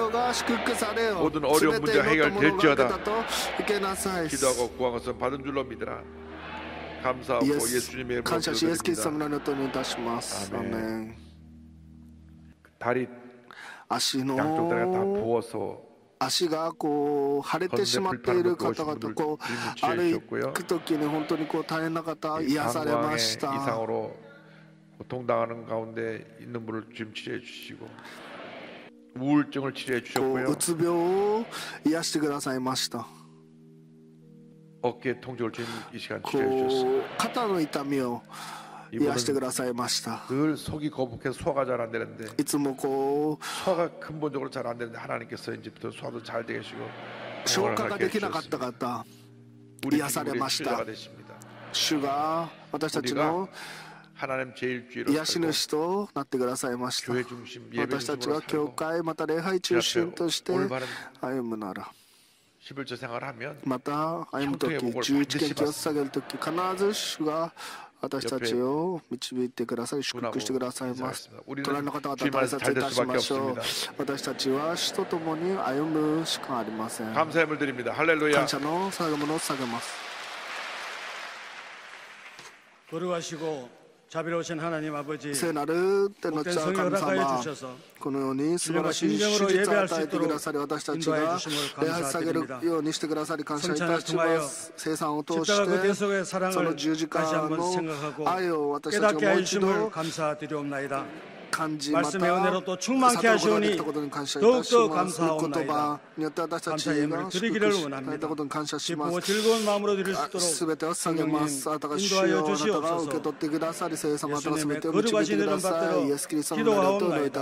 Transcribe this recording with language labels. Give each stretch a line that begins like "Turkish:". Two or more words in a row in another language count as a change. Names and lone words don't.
Korean: 모든 어려운 문제가 해결될지어다. 기도하고 구한 것은 받은 줄로 믿으라. 감사하고 예수님의 이름으로 기도드립니다. 아멘. 다리 양쪽 다리가 다 부어서
Japanese: 足がこう腫れてしまっている方々こう歩く時に本当にこう大変な方癒されました。
Korean: 이상으로 고통당하는 가운데 있는 분을 지금 치료해 주시고 우울증을 치료해 주셨고요.
Japanese: うつ病を癒してくださいました。
Korean: 어깨 통증을 지금 이 시간 치료해 주셨습니다.
Japanese: 肩の痛みを癒してくださいました。
Korean: 늘 속이 거북해서 소화가 잘 안 되는데
Japanese: いつもこう
Korean: 소화가 근본적으로 잘 안 되는데 하나님께서 이제부터 소화도 잘 되게 하시고
Japanese: 消化ができなかった方癒されました。主が私たちの
Korean: 하나님 제일주의로
Japanese: 癒し主となってくださいました。私たちが教会また礼拝中心として歩むなら
Korean: 11조 생활하면
Japanese: また歩む時11件気を捧げる時必ず主が私たちを導いてくださり祝福してくださいます。隣の方々大切いたしましょう。私たちは主と共に歩むしかありません。
Korean: 감사의 물 드립니다. 할렐루야.
Japanese: 感謝の捧げ物を捧げます。
Korean: 거룩하시고 자비로우신 하나님 아버지,
Japanese: 聖なる天の父神様、このように素晴らしい真実を与えてくださり、私たちが礼拝さげるようにしてくださり感謝いたします。聖餐を通してその十字架の愛を私たちがもう一度
Korean: 말씀의 은혜로 또 충만케 하시오니 더욱더 감사하옵나이다. 감사 예물을 드리기를 원합니다. 기쁘고 즐거운 마음으로 드릴 수 있도록 성령님 인도하여 주시옵소서. 예수님의 거룩하신 이름 받들어 기도하옵나이다.